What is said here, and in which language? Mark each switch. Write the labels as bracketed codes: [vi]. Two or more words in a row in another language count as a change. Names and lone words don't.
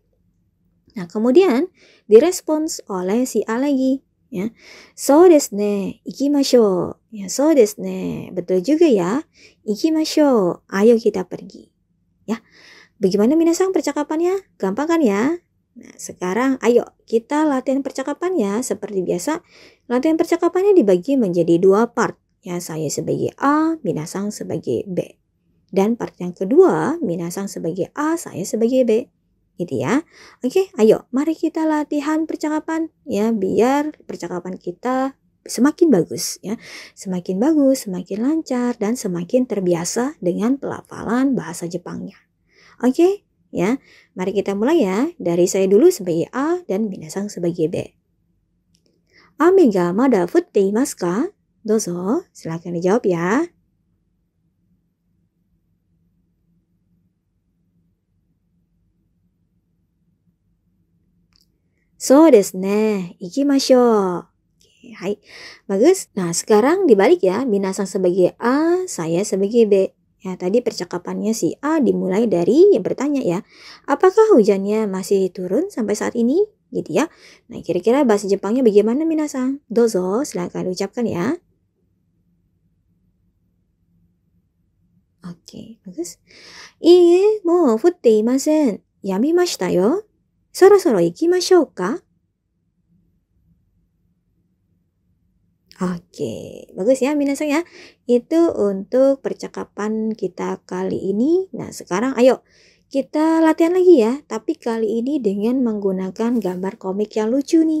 [id] Nah, kemudian direspons oleh si A lagi, ya. [ja] そうですね、行きましょう. Ya, そうですね, [id] betul juga ya. Ikimashou, ayo kita pergi. Ya. Bagaimana minasan percakapannya? Gampang kan ya? Nah, sekarang ayo kita latihan percakapannya seperti biasa. Latihan percakapannya dibagi menjadi 2 part. Ya, saya sebagai A, minasan sebagai B. Dan part yang kedua, minasan sebagai A, saya sebagai B. Gitu ya. Oke, ayo mari kita latihan percakapan ya biar percakapan kita semakin bagus ya. Semakin bagus, semakin lancar dan semakin terbiasa dengan pelafalan bahasa Jepangnya. Oke, ya. Mari kita mulai ya. Dari saya dulu sebagai A dan minasan sebagai B. [ja] 雨がまだ降っていますか? [id] Dozo, silakan dijawab ya. [ja] そうですね、行きましょう. [id] Oke, hai. Bagus. Nah, sekarang dibalik ya. Minasan sebagai A, saya sebagai B. Ya, tadi percakapannya si A dimulai dari yang bertanya ya. Apakah hujannya masih turun sampai saat ini? Gitu ya. Nah, kira-kira bahasa Jepangnya bagaimana minasan? Dozo, silakan ucapkan ya. Oke, bagus. [ja] いいえ、もう降っていません. 止みましたよ。そろそろ行きましょうか? [id] Oke, bagus ya minasan ya. Itu untuk percakapan kita kali ini. Nah, sekarang ayo kita latihan lagi ya. Tapi kali ini dengan menggunakan gambar komik yang lucu nih.